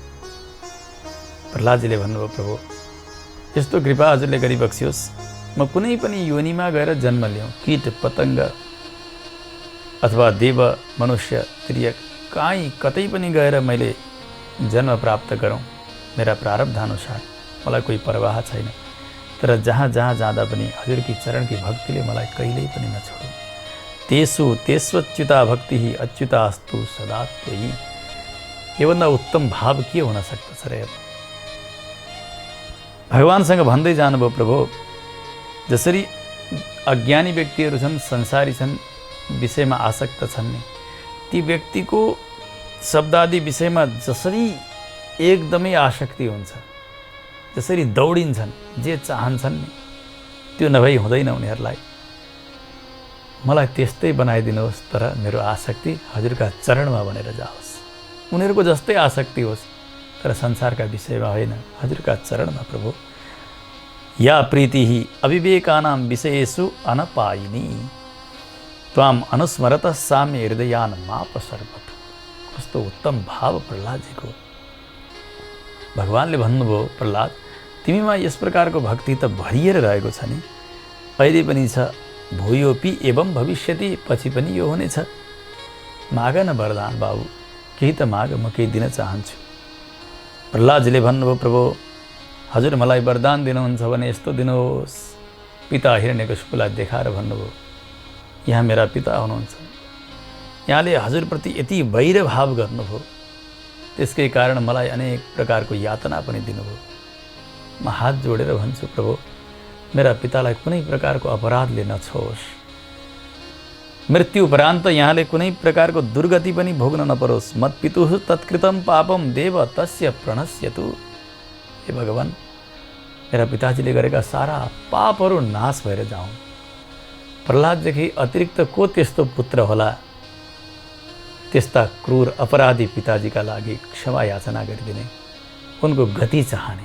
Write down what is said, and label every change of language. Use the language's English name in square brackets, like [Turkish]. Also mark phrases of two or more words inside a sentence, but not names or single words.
[Nepali] प्रहलादजीले भन्नुभयो, प्रभु यस्तो कृपा हजुरले गरिबक्सियोस्, म कुनै पनि योनिमा गएर जन्म लिउँ, कीट पतङ्ग अथवा देव मनुष्य त्रियक कहीँ कतै पनि गएर मैले जन्म प्राप्त गरौँ। मेरा प्रारब्ध अनुसार मलाई कोही परवाह छैन, तर जहाँ जहाँ जाँदा पनि हजुरकी चरणकी भक्तिले मलाई कहिल्यै पनि नछोडौँ। [Sanskrit] तेष्वच्युता भक्ति अच्युतास्तु सदा त्वयि। [Nepali] योभन्दा उत्तम भाव के हुन सक्दछ र? भगवानसँग भन्दै जानुभयो, प्रभु जसरी अज्ञानी व्यक्तिहरू छन्, संसारी छन्, विषयमा आसक्त छन् नि, ती व्यक्तिको शब्दादि विषयमा जसरी एकदमै आसक्ति हुन्छ, जसरी दौडिन्छन्, जे चाहन्छन् नि, त्यो नभई हुँदैन उनीहरूलाई। मलाई त्यस्तै बनाइदिनुहोस्, तर मेरो आसक्ति हजुरका चरणमा बनेर जाओस्। उनीहरूको जस्तै आसक्ति होस्, तर संसारका विषयमा होइन, हजुरका चरणमा प्रभु। [Sanskrit] या प्रीति अविवेकानां विषयेषु अनपायिनी त्वाम अनुस्मरत साम्य हृदयान माप सर्वत। [Nepali] कस्तो उत्तम भाव प्रहलादजीको। भगवानले भन्नुभयो, प्रहलाद तिमीमा यस प्रकारको भक्ति त भरिएर रहेको छ नि, अहिले पनि छ, [Sanskrit] भूयोपि एवं भविष्यति, [Nepali] पछि पनि यो हुनेछ। माग न वरदान बाबु, केही त माग, म केही दिन चाहन्छु। प्रहलादजीले भन्नुभयो, प्रभु हजुर मलाई वरदान दिनुहुन्छ भने यस्तो दिनुहोस्। पिता हिरण्यकशिपुलाई देखाएर भन्नुभयो, यहाँ मेरा पिता हुनुहुन्छ, यहाँले हजुरप्रति यति वैरभाव गर्नुभयो, त्यसकै कारण मलाई अनेक प्रकारको यातना पनि दिनुभयो। म हात जोडेर भन्छु, प्रभु मेरा पितालाई कुनै प्रकारको अपराधले नछोस्। मृत्यु उपरान्त यहाँले कुनै प्रकारको दुर्गति पनि भोग्न नपरोस्। [Sanskrit] मत पितुः तत्कृतं पापम देव तस्य प्रणश्यतु। [Nepali] हे भगवान, मेरा पिताजीले गरेका सारा पापहरू नाश भएर जाउन्। प्रहलाददेखि अतिरिक्त को त्यस्तो पुत्र होला त्यस्ता क्रूर अपराधी पिताजीका लागि क्षमा याचना गरिदिने, उनको गति चाहने।